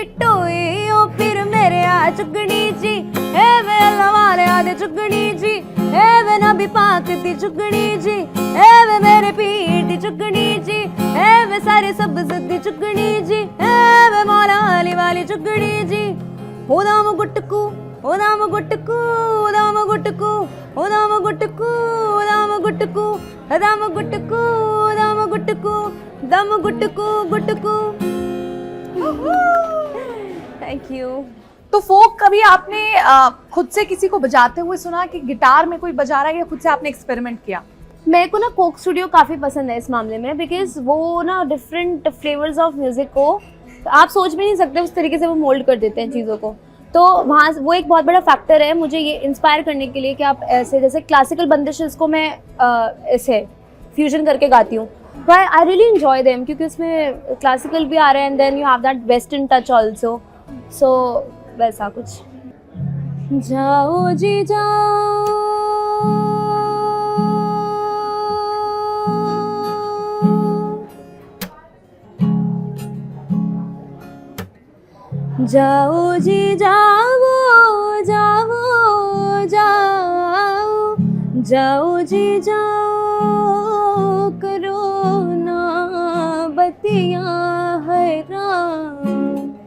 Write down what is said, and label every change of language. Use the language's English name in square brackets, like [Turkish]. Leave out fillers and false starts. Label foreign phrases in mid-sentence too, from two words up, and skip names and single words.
[Punjabi] ਟੋਈ ਓ ਫਿਰ ਮੇਰੇ ਆ ਜੁਗਨੀ ਜੀ ਏ ਵੇ ਅੱਲਾਹ ਵਾਲੇ ਆਦੇ ਜੁਗਨੀ ਜੀ ਏ ਵੇ ਨਬੀ ਪਾਕ ਦੀ ਜੁਗਨੀ ਜੀ ਏ ਵੇ ਮੇਰੇ ਪੀਰ ਦੀ ਜੁਗਨੀ ਜੀ ਏ ਵੇ ਸਾਰੇ ਸਬਜ਼ ਦੀ ਜੁਗਨੀ ਜੀ ਏ ਵੇ ਮੌਲਾ ਅਲੀ ਵਾਲੀ ਜੁਗਨੀ ਜੀ ਓ ਦਮ ਗੁਟਕੂ ਓ ਦਮ ਗੁਟਕੂ ਓ ਦਮ ਗੁਟਕੂ ਓ ਦਮ ਗੁਟਕੂ ਓ ਦਮ ਗੁਟਕੂ ਓ ਦਮ ਗੁਟਕੂ ਓ ਦਮ ਗੁਟਕੂ ਦਮ ਗੁਟਕੂ ਗੁਟਕੂ। [English] Thank you. [Hindi] तो फोक कभी आपने खुद से किसी को बजाते हुए सुना कि गिटार में कोई बजा रहा है या खुद से आपने एक्सपेरिमेंट किया? मेरे को ना कोक स्टूडियो काफ़ी पसंद है इस मामले में, बिकॉज वो ना [English] different flavours of music [Hindi] को आप सोच भी नहीं सकते उस तरीके से वो मोल्ड कर देते हैं चीज़ों को। तो वहाँ वो एक बहुत बड़ा फैक्टर है मुझे ये इंस्पायर करने के लिए कि आप ऐसे जैसे क्लासिकल बंदिशेस को मैं ऐसे फ्यूजन करके गाती हूँ, तो [English] I really enjoy them [Hindi] क्योंकि उसमें क्लासिकल भी आ रहा है [English] and then you have that western touch also, so [Hindi] वैसा कुछ। जाओ जी जाओ जाओ जी जाओ जाओ जाओ जाओ जी जाओ करो ना बतियाँ हैरान